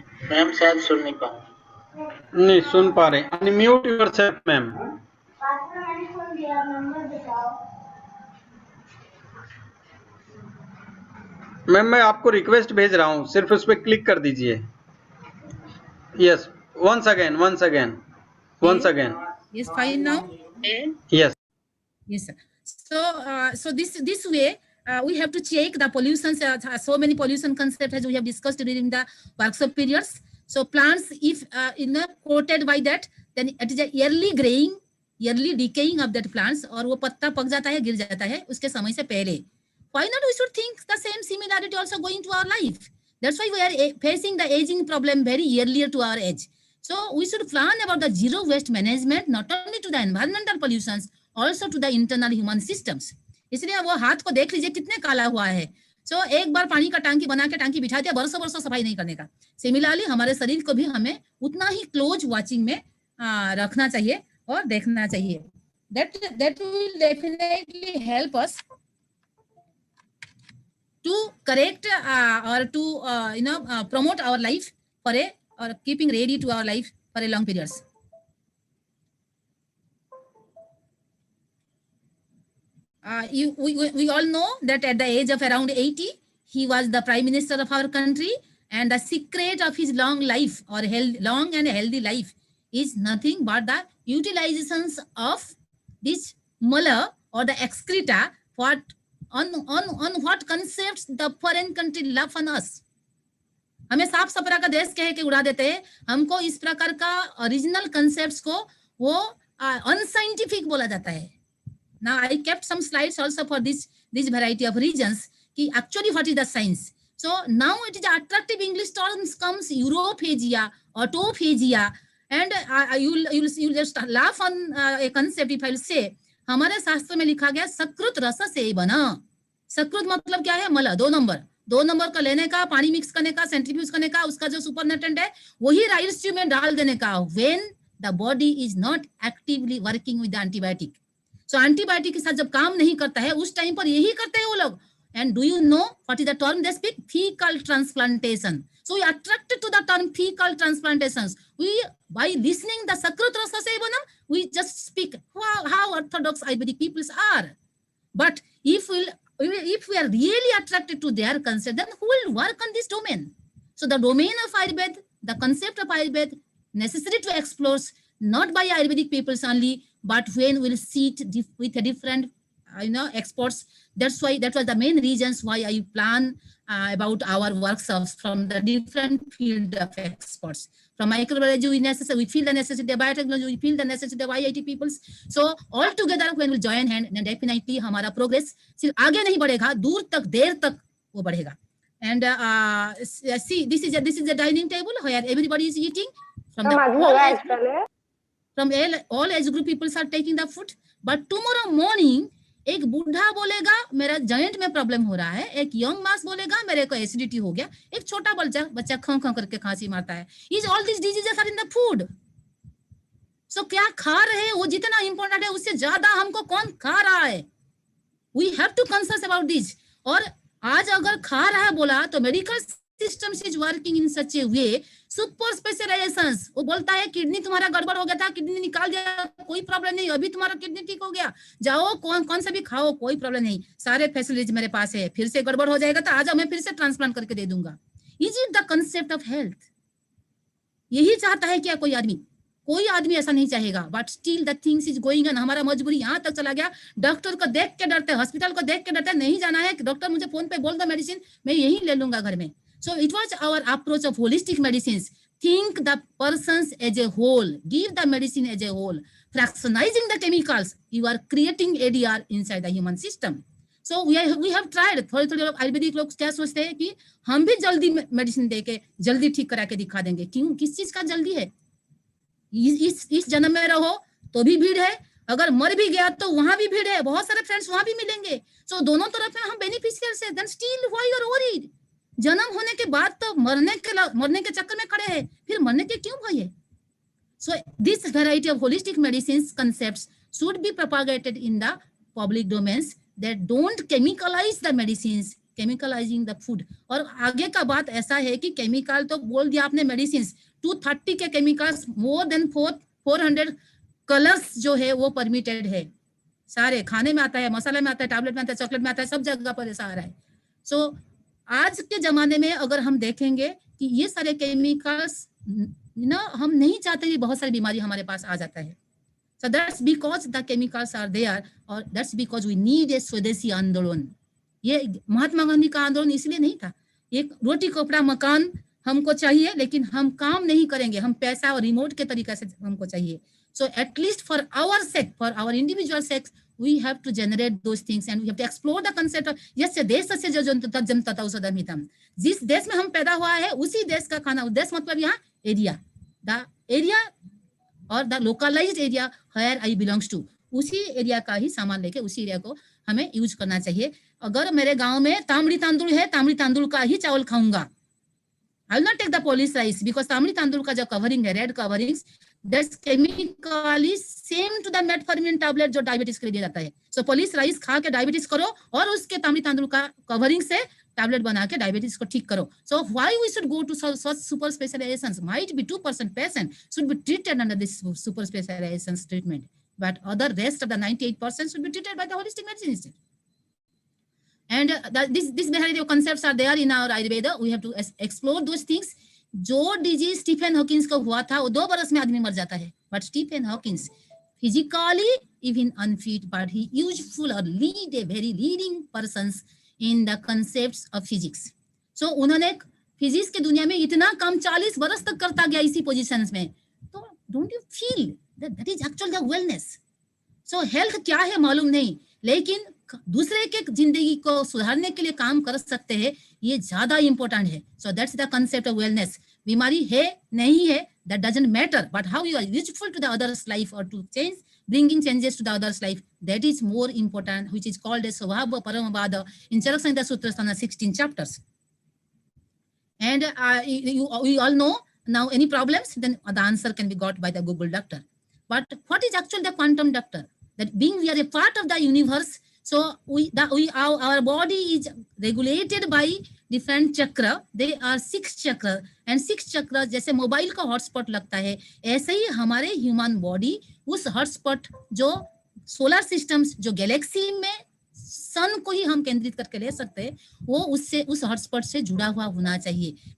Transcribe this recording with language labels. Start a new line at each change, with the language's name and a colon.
Hindi: नहीं सुन पा रहे.
English: Unmute yourself ma'am.
Hindi: मैम मैं आपको रिक्वेस्ट भेज रहा हूँ, सिर्फ उस पर क्लिक कर दीजिए.
English: Yes, once again. Yes, fine now. Yes. Yes, sir. So this way we have to check the pollutions. So many pollution concepts as we have discussed during the workshop periods. So plants, if coated by that, then it is a yearly graying, yearly decaying of that plants,
Hindi: और वो पत्ता पक जाता है, गिर जाता है उसके समय से पहले.
English: Why not we should think the same similarity also going to our life? That's why we are facing the aging problem very earlier to our age. So we should plan about the zero waste management, not only to the environmental pollutions, also to the internal human systems.
Hindi: इसलिए वो हाथ को देख लीजिए कितने काला हुआ है. So एक बार पानी का टांकी बना के टांकी बिठा दिया, बरसों सफाई नहीं करने का. सिमिलरली हमारे शरीर को भी हमें उतना ही क्लोज वॉचिंग में रखना चाहिए और देखना चाहिए.
English: That will definitely help us to correct or to promote our life for or keeping ready to our life for a long periods. We all know that at the age of around 80, he was the prime minister of our country, and the secret of his long life or long and healthy life is nothing but the utilizations of this mala or the excreta on what concepts the foreign country love on us.
Hindi: हमें साफ सफरा का देश कह के उड़ा देते हैं. हमको इस प्रकार का ओरिजिनल कंसेप्ट्स को वो अनसाइंटिफिक बोला जाता है.
English: Now I kept some slides also for this variety of reasons. कि actually what is the science? So now it is attractive English terms comes Europhagia, autophagia, and you'll just laugh on a concept if I will say
Hindi: हमारे शास्त्र में लिखा गया सकृत रस से बना. सकृत मतलब क्या है? मला, 2 नंबर का लेने का, पानी मिक्स करने का, सेंट्रीफ्यूज करने का, उसका जो सुपरनेटेंट है वही राइस स्ट्यू में डाल देने का.
English: When the body is not actively working with the antibiotic.
Hindi: So antibiotic के साथ जब काम नहीं करता है उस टाइम पर यही करते हैं वो लोग.
English: And do you know what is the term they speak? Fecal transplantation. So we are attracted to the term fecal transplantations. We, by listening the Sakrut Rasa Sevanam, we just speak how orthodox Ayurvedic peoples are. But if we are really attracted to their concept, then who will work on this domain? So the domain of Ayurveda, the concept of Ayurveda, necessary to explore, not by Ayurvedic peoples only, but when we'll sit with a different, experts. That's why, that was the main reasons why I plan about our workshops from the different field of experts. From microbiology, we feel the necessity of biotechnology, we feel the necessity of IIT peoples. So all together, when we join hand, then definitely
Hindi: हमारा progress सिर्फ आगे नहीं बढ़ेगा, दूर तक, देर तक वो बढ़ेगा.
English: And see, this is a dining table where everybody is eating. From all age group people are taking the food.
Hindi: But tomorrow morning, एक बूढ़ा बोलेगा मेरा जॉइंट में प्रॉब्लम हो रहा है, एक यंग मास बोलेगा मेरे को एसिडिटी हो गया, एक छोटा बच्चा खं खं करके खांसी मारता है.
English: Is all this diseases are in the food.
Hindi: सो क्या खा रहे हैं वो जितना इंपॉर्टेंट है उससे ज्यादा हमको कौन खा रहा है.
English: We have to concern about this.
Hindi: और आज अगर खा रहा है बोला तो
English: Medical system is working in such a way, super specializations.
Hindi: वो बोलता है किडनी तुम्हारा गड़बड़ हो गया था, किडनी निकाल दिया, कोई प्रॉब्लम नहीं, अभी तुम्हारा किडनी ठीक हो गया, जाओ कौन सा भी खाओ, कोई प्रॉब्लम नहीं, सारे फैसिलिटीज मेरे पास है, फिर से गड़बड़ हो जाएगा तो आज मैं फिर से ट्रांसप्लांट करके दे दूंगा.
English: Is it the concept of health?
Hindi: यही चाहता है क्या कोई आदमी? कोई आदमी ऐसा नहीं चाहेगा.
English: But still the things is going on.
Hindi: हमारा मजबूरी यहाँ तक चला गया, डॉक्टर को देख के डरते, हॉस्पिटल को देख के डरते, नहीं जाना है, डॉक्टर मुझे फोन पे बोल दो मेडिसिन, मैं यही ले लूंगा घर में.
English: So it was our approach of holistic medicines. Think the persons as a whole, give the medicine as a whole. Fractionizing the chemicals, you are creating ADR inside the human system. So we have tried.
Hindi: थोड़े लोग आयुर्वेदिक लोग क्या सोचते हैं कि हम भी जल्दी मेडिसिन देके जल्दी ठीक करा के दिखा देंगे. क्यों? किस चीज का जल्दी है? इस जन्म में रहो तो भी भीड़ है, अगर मर भी गया तो वहां भी भीड़ है, बहुत सारे फ्रेंड्स वहां भी मिलेंगे. So दोनों तरफ में हम बेनिफिशियर्स है.
English: Then still why you are worried?
Hindi: जन्म होने के बाद तो मरने के चक्कर में खड़े हैं, फिर मरने के क्यों भय है?
English: So this variety of holistic medicines concepts should be propagated in the public domains that don't chemicalize the medicines, chemicalizing the food.
Hindi: और आगे का बात ऐसा है कि केमिकल तो बोल दिया आपने, मेडिसिन 230 के केमिकल्स,
English: more than 400 colours
Hindi: जो है वो परमिटेड है. सारे खाने में आता है, मसाले में आता है, टैबलेट में आता है, चॉकलेट में आता है, सब जगह पर ऐसा आ रहा है. सो आज के जमाने में अगर हम देखेंगे कि ये सारे केमिकल्स हम नहीं चाहते कि बहुत सारी बीमारी हमारे पास आ जाता है.
English: So that's because the chemicals are there, और that's because we need a
Hindi: स्वदेशी आंदोलन. ये महात्मा गांधी का आंदोलन इसलिए नहीं था. एक रोटी कपड़ा मकान हमको चाहिए, लेकिन हम काम नहीं करेंगे, हम पैसा और रिमोट के तरीके से हमको चाहिए.
English: So at least for our sake, for our individual sake, we have to generate those things and we have to explore the concept of
Sanskrit: यस्य देशस्य जो जनता औषधमितम्.
Hindi: जिस देश में हम पैदा हुआ है उसी देश का खाना. देश मतलब यहाँ एरिया,
English: the area और the localized area where I belongs to,
Hindi: उसी एरिया का ही सामान लेके उसी एरिया को हमें यूज करना चाहिए. अगर मेरे गांव में तांबड़ी तांदुल है, तांबड़ी तांदुल का ही चावल खाऊंगा.
English: I will not take the polish rice because तांबड़ी तांदुल का जो कवरिंग है, red coverings, that's chemically same to the metformin tablet
Hindi: जो डायबिटीज के लिए दिया जाता है. सो पॉलिश राइस खा के डायबिटीज करो और उसके तांबड़ी तांदुल का कवरिंग से टैबलेट बना के डायबिटीज को ठीक करो.
English: So why we should go to such super specializations? Might be 2% patient should be treated under this super specializations treatment, but other rest of the 98% should be treated by the holistic medicine instead. And this variety of concepts are there in our Ayurveda. We have to explore those things.
Hindi: जो disease Stephen Hawkins को हुआ था वो 2 बरस में आदमी मर जाता है.
English: But Stephen Hawkins physically even unfit, but he useful और lead a very leading persons in the concepts of physics.
Hindi: सो उन्होंने फिजिक्स की दुनिया में इतना काम 40 बरस तक करता गया इसी पोजीशंस में.
English: तो don't you feel that is actual the wellness?
Hindi: So health क्या है मालूम नहीं, लेकिन दूसरे के जिंदगी को सुधारने के लिए काम कर सकते हैं, ये ज्यादा इंपॉर्टेंट है.
English: So that's the concept of wellness.
Hindi: बीमारी है नहीं है
English: That doesn't matter, but how you are useful to the others life और to change, bringing changes to the other's life, that is more important, which is called as Svabha Paramavada in Charasangita Sutras, 16 chapters. And we all know now any problems, then the answer can be got by the Google doctor. But what is actually the quantum doctor? That being we are a part of the universe, so our body is regulated by different chakra. They are 6 chakra, and 6 chakra
Hindi: जैसे mobile का hotspot लगता है, ऐसे ही हमारे human body उस hotspot जो solar systems, जो Galaxy में सन को ही हम केंद्रित करके ले सकते हैं, वो उससे उस हॉटस्पॉट से जुड़ा हुआ होना चाहिए.